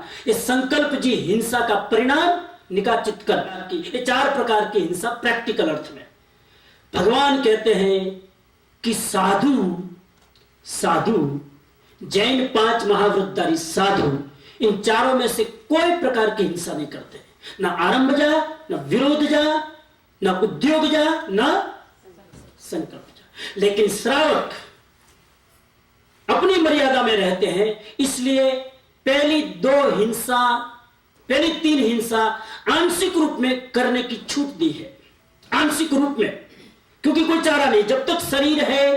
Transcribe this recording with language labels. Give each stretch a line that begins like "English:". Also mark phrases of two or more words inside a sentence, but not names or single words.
Hindi: ये संकल्प जी हिंसा का परिणाम निकाचित करना की, ये 4 प्रकार की हिंसा प्रैक्टिकल अर्थ में। भगवान कहते हैं कि साधु जैन 5 महावृतधारी साधु, इन चारों में से कोई प्रकार की हिंसा नहीं करते, ना आरंभजा, ना विरोधजा, ना उद्योगजा, ना संकल्पजा। लेकिन श्रावक अपनी मर्यादा में रहते हैं, इसलिए पहली 3 हिंसा आंशिक रूप में करने की छूट दी है। आंशिक रूप में, क्योंकि कोई चारा नहीं, जब तक शरीर है।